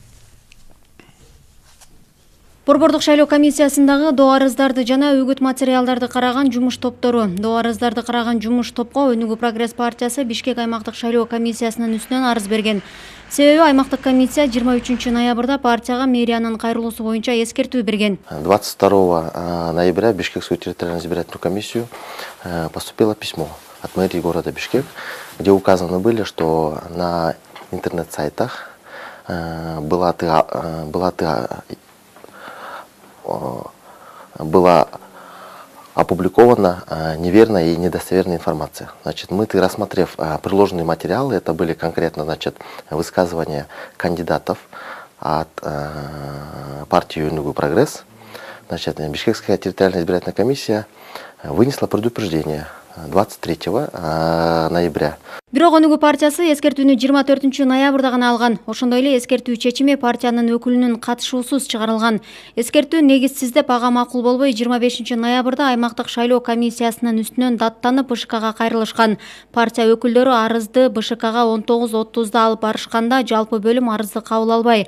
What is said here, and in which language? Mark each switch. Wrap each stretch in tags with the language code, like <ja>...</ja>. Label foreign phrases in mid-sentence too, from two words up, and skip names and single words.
<ky>Борбордук шайлоо комиссиясындагы доо арыздарды жана үгүт материалдарды караган жумуш топтору. Доо арыздарды караган жумуш топко Өнүгүү Прогресс партиясы Бишкек аймактык шайлоо комиссиясынын үстүнөн арыз берген. Себеби аймактык комиссия 23 ноябрда партияга мэриянын кайрылуусу боюнча эскертүү берген.</ky> <ru>22 ноября в Бишкекскую территориальную избирательную комиссию поступило письмо от мэрии города Бишкек, где указаны были, что на интернет-сайтах была опубликована неверная и недостоверная информация. Значит, рассмотрев приложенные материалы, это были конкретно, высказывания кандидатов от партии Өнүгүү Прогресс. Значит, Бишкекская территориальная избирательная комиссия вынесла предупреждение 23 ноября.</ru> <ky>Бирок Өнүгүү партиясы эскертүүнү 24 ноябрда гана алган. Ошондой эле эскертүү чечими партиянын өкүлүнүн катышуусуз чыгарылган. Эскертүү негизсиз деп ага макул болбой 25 ноябрда аймактык шайлоо комиссиясынын үстүнөн даттанып БШКга кайрылышкан. Партия өкүлдөрү арызды БШКга 19:30да алып барышканда жалпы бөлүм арызды кабыл албай.</ky>